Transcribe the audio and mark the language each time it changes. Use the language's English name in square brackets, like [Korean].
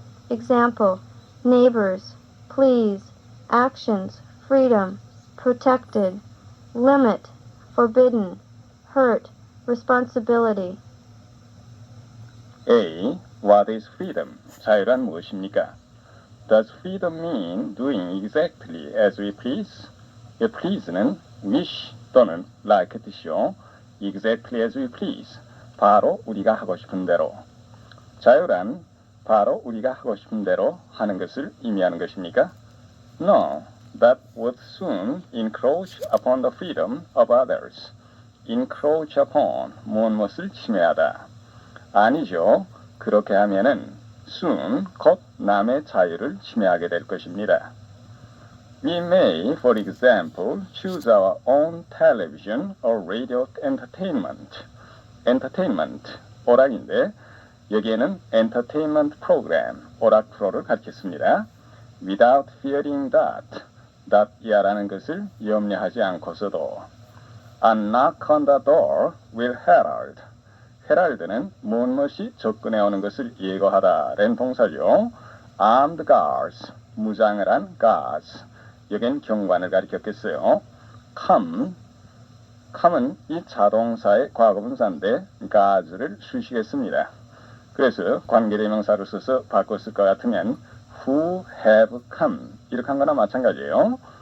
[English] Example, neighbors, please, actions, freedom, protected, limit, forbidden, hurt, responsibility. A. What is freedom? [Korean] 자유란 무엇입니까? [English] Does freedom mean doing exactly as we please? [Korean] 이 please는 wish 또는 like 뜻이요. [English] exactly as we please. [Korean] 바로 우리가 하고 싶은 대로. 자유란 바로 우리가 하고 싶은 대로 하는 것을 의미하는 것입니까? [English] No, that would soon encroach upon the freedom of others. encroach upon, [Korean] 무엇을 침해하다. 아니죠. 그렇게 하면은 soon, 곧 남의 자유를 침해하게 될 것입니다. [English] We may, for example, choose our own television or radio entertainment. [Korean] entertainment, 오락인데 여기에는 entertainment program, 오락 프로를 가르쳤습니다. [English] without fearing that [Korean] 이하라는 것을 염려하지 않고서도 [English] a knock on the door will herald. [Korean] herald는 무엇이 접근해 오는 것을 예고하다 라는 동사죠. [English] armed guards, [Korean] 무장을 한 [English] guards. [Korean] 여긴 경관을 가리켰겠어요. come은 이 자동사의 과거분사인데 guards를 수식했습니다. 그래서 관계대명사를 써서 바꿨을 것 같으면 [English] who have come [Korean] 이렇게 한 거나 마찬가지예요.